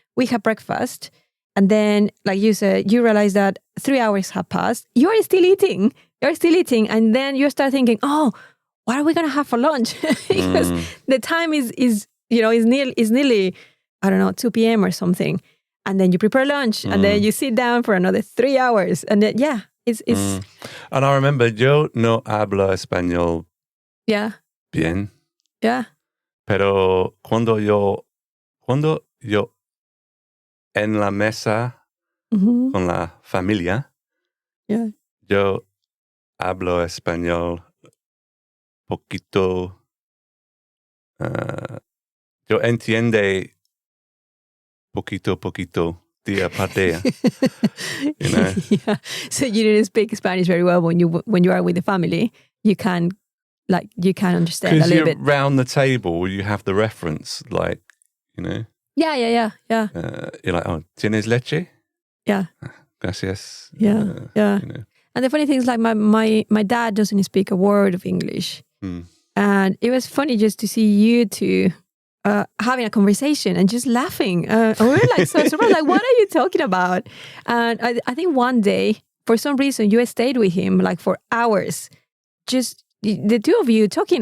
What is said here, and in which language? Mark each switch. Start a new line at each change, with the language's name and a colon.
English: We have breakfast, and then, like you said, you realize that 3 hours have passed. You're still eating, and then you start thinking, oh, what are we going to have for lunch? Because the time is nearly, I don't know, 2 p.m. or something. And then you prepare lunch and then you sit down for another 3 hours. And then, it's... And I remember,
Spanish: yo no hablo español bien.
English: Yeah.
Spanish: Pero cuando yo en la mesa con la familia, yo hablo español poquito. Yo entiende poquito día por día.
English: You know? Yeah. So you didn't speak Spanish very well when you are with the family. You can understand a little bit. Because round the table, you have the reference, like, you know. Yeah. You're like, oh,
Spanish: ¿tienes leche?
English: Yeah.
Spanish: Gracias.
English: Yeah. You know. And the funny thing is, like, my dad doesn't speak a word of English. And it was funny just to see you two having a conversation and just laughing. And we were like so surprised, like, what are you talking about? And I think one day, for some reason, you stayed with him like for hours, just the two of you talking.